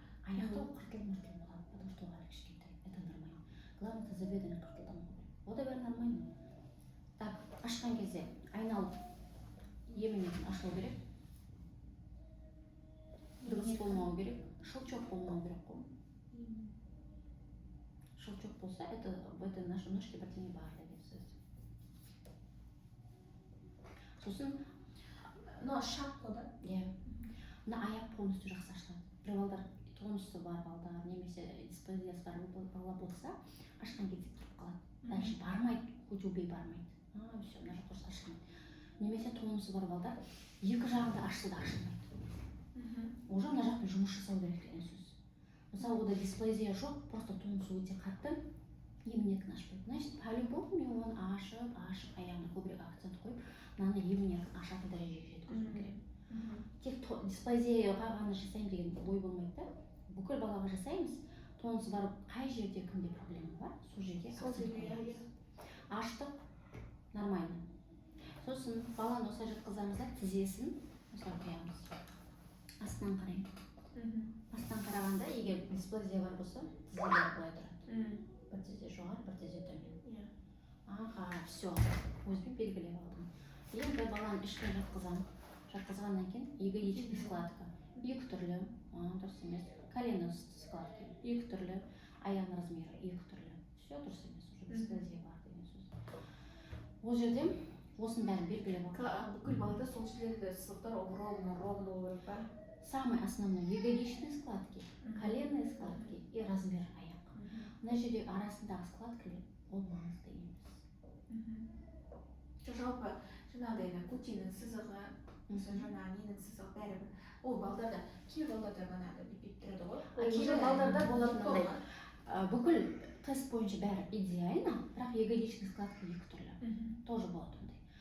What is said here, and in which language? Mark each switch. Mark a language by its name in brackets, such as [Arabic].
[Kazakh] Аяқта қыртыл-мыртыл болады, [Russian] потому что [Kazakh] ол кішкентай. [Russian] Это нормально. Главное, тазобедренный [Kazakh] қыртылдамау керек. Ол да бәрі нормально. Так, ашқан кезде айналып емінен ашылу керек. Дыбыс болмау керек, шылчок болмау керек қой. Шылчок болса, [Russian] это в этой нашей ножке [Kazakh] бірдеңе бар деген сөз. Сосын, Шақ қоды. мына аяқ полностью жақсы ашылады. Бір балдар тонусы бар балдар, немесе дисплазиясы бар бала болса, ашқан кезде тұрып қалады. [Russian] Дальше [Kazakh] бармайды, [Russian] хоть убей [Kazakh] бармайды. Все, мына жақ дұрыс ашылмайды. Немесе тонусы бар балдар, екі жағында ашса да ашылмайды. [Russian] Уже [Kazakh] мына жақпен жұмыс жасау керек деген сөз. Мысалы, ода дисплазия жоқ, просто тонусы өте қатты, емін-еркін ашпайды. [Russian] Значит, по-любому [Kazakh] мен оны ашып, аяғына көбірек акцент қойып, мынаны емін-еркін ашатын дәрежеге жеткізу керек. Тек дисплазияға ғана жасаймын деген ой болмайды да. Бүкіл балаға жасаймыз, тонусы бар қай жерде кімде проблема бар, сол жерге акцент қоямыз. Аштық, нормально. Сосын баланы осылай жатқызамыз да, тізесін осылай қоямыз. Астынан қараймын. Астан қарағанда, егер дисплазия бар болса, тізелер былай тұрады. Бір тізе жоғары, бір тізе төмен. [Russian] Аха, все, [Kazakh] өзім белгілеп алдым. Енді баланы ішке жатқызамын. Жатқызғаннан кейін [Russian] ягодичный складка. [Kazakh] Екі түрлі, дұрыс емес. [Russian] Колено складки, [Kazakh] екі түрлі. Аяқ размері, екі түрлі. Все дұрыс емес, уже дисплазия бар деген сөз. Ол жерде осының бәрін белгілеп алдым. Бүкіл балада сол жерлерде сызықтар [Russian] ровно [Kazakh] болу керек па? [Russian] Самые основные ягодичные складки, коленные складки и размер [Kazakh] аяқ. Мына жерде арасындағы складкалар ол маңызды емес. Жалпы жаңағыдай кутинің сызығы, жаңа ненің сызығы бәрібір. Ол балдарда, кейбір балдарда манағы бүйтіп тұрады ғой. Кейбір балдарда болады мынандай. бүкіл тест бойынша бәрі идеально, бірақ [Russian] ягодичный складка [Kazakh] екі түрлі. [Russian] Тоже [Kazakh] болады ондай.